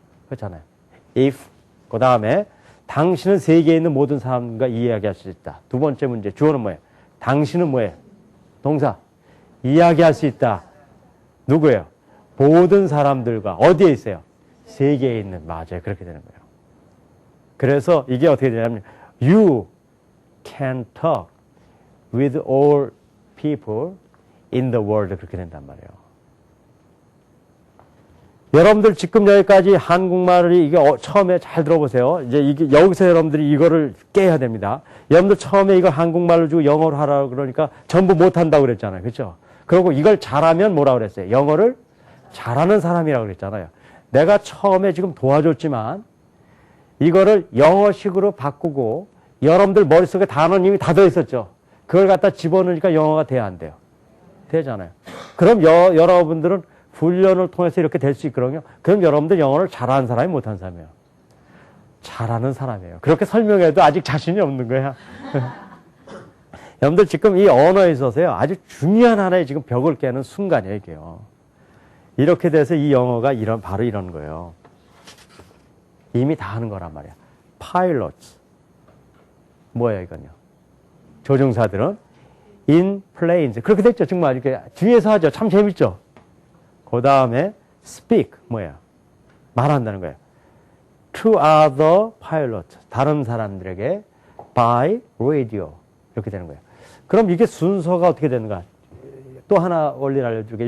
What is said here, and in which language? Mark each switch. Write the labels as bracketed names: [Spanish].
[Korean] 그렇잖아요. if. 그 다음에 당신은 세계에 있는 모든 사람과 이야기할 수 있다. 두 번째 문제. 주어는 뭐예요? 당신은 뭐예요? 동사. 이야기할 수 있다. 누구예요? 모든 사람들과 어디에 있어요? 세계에 있는. 맞아요. 그렇게 되는 거예요. 그래서 이게 어떻게 되냐면 [English] You can talk with all people in the world. [Korean] 그렇게 된단 말이에요. 여러분들 지금 여기까지 한국말을 이게 처음에 잘 들어보세요. 이제 이게 여기서 여러분들이 이거를 깨야 됩니다. 여러분들 처음에 이걸 한국말로 주고 영어로 하라고 그러니까 전부 못한다고 그랬잖아요. 그렇죠? 그리고 이걸 잘하면 뭐라고 그랬어요? 영어를 잘하는 사람이라고 그랬잖아요. 내가 처음에 지금 도와줬지만 이거를 영어식으로 바꾸고 여러분들 머릿속에 단어는 이미 다 들어있었죠. 그걸 갖다 집어넣으니까 영어가 돼야 안 돼요? 되잖아요. 그럼 여러분들은 훈련을 통해서 이렇게 될 수 있거든요. 그럼 여러분들 영어를 잘하는 사람이 못하는 사람이에요. 잘하는 사람이에요. 그렇게 설명해도 아직 자신이 없는 거야. 여러분들 지금 이 언어에 있어서요. 아주 중요한 하나의 지금 벽을 깨는 순간이에요. 이게요. 이렇게 돼서 이 영어가 바로 이런 거예요. 이미 다 하는 거란 말이야. pilots. 뭐예요, 이건요? 조종사들은 [English] in planes. [Korean] 그렇게 됐죠. 정말 이렇게 뒤에서 하죠. 참 재밌죠? 그 다음에 speak. 뭐예요? 말한다는 거예요. [English] to other pilots. [Korean] 다른 사람들에게 [English] by radio. [Korean] 이렇게 되는 거예요. 그럼 이게 순서가 어떻게 되는가? 또 하나 원리를 알려줄게요.